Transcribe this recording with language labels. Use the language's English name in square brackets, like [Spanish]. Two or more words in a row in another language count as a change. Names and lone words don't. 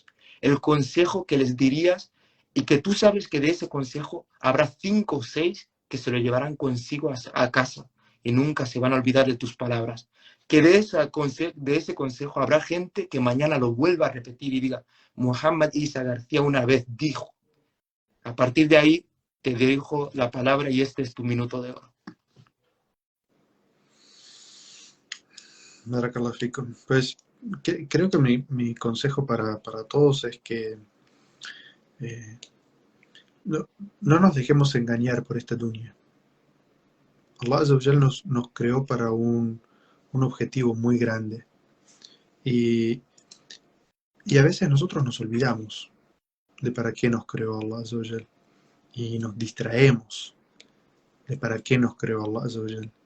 [Spanish] El consejo que les dirías, y que tú sabes que de ese consejo habrá 5 o 6 que se lo llevarán consigo a casa y nunca se van a olvidar de tus palabras. Que de ese consejo habrá gente que mañana lo vuelva a repetir y diga: Mohamed Isa García una vez dijo. A partir de ahí te dejo la palabra y este es tu minuto de oro. [Arabic] بارك الله فيكم. [Spanish] Pues creo que mi consejo para todos es que no nos dejemos engañar por esta dunya. Allah [Arabic] عز وجل [Spanish] nos creó para un objetivo muy grande. Y a veces nosotros nos olvidamos de para qué nos creó Allah [Arabic] عز وجل. [Spanish] Y nos distraemos de para qué nos creó Allah [Arabic] عز وجل.